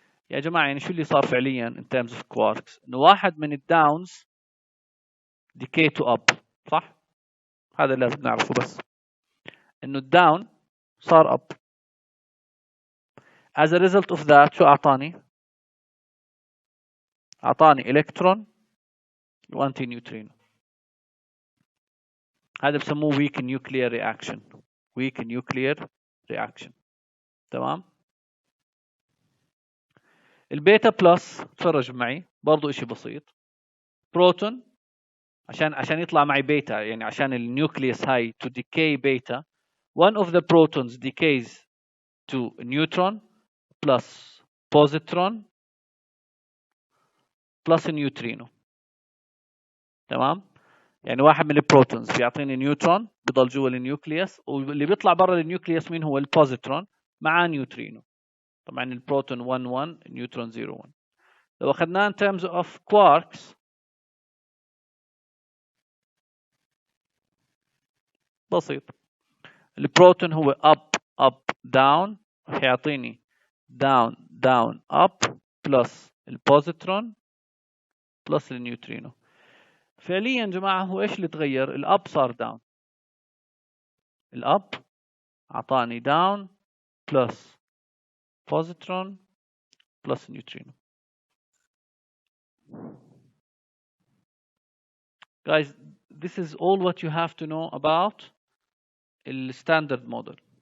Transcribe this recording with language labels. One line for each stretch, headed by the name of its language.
Arabic: يا جماعه يعني شو اللي صار فعليا in terms of quarks؟ انه واحد من الداونز decay to up، صح؟ هذا اللي لازم نعرفه، بس انه الداون صار up.
English: as a result of that
Arabic: شو اعطاني؟ اعطاني الكترون وانتي نيوترينو. هذا بسموه weak nuclear reaction.
English: weak nuclear reaction.
Arabic: تمام؟ البيتا بلس تفرج معي برضو اشي بسيط. بروتون عشان يطلع معي بيتا، يعني عشان النيوكليوس هاي
English: to decay beta one of the protons decays to neutron plus positron plus neutrino.
Arabic: تمام؟ يعني واحد من البروتونز بيعطيني نيوترون بضل جوا النيوكليوس، واللي بيطلع برا النيوكليوس مين هو؟ البوزيترون مع نيوترينو. طبعا البروتون 1 1 نيوترون 0 1. لو اخذناه
English: in terms of quarks
Arabic: بسيط. البروتون هو up up down هيعطيني down down up بلس البوزيترون بلس النيوترينو. فعليا جماعة هو ايش اللي تغير؟ الاب صار داون. الاب اعطاني داون بلس بوزيترون بلس نيوترينو.
English: Guys, this is all what you have to know about the standard model.